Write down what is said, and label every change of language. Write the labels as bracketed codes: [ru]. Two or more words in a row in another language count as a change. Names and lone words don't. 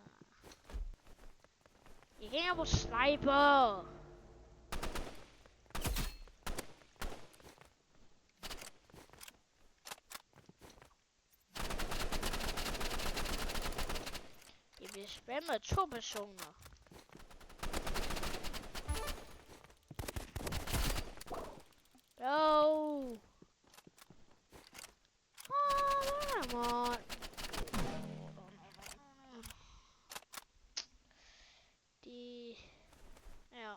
[da] Jeg kan ikke på sniper. Jeg bliver spammet af 2 personer. [en] Go! Come on! [da] Ja.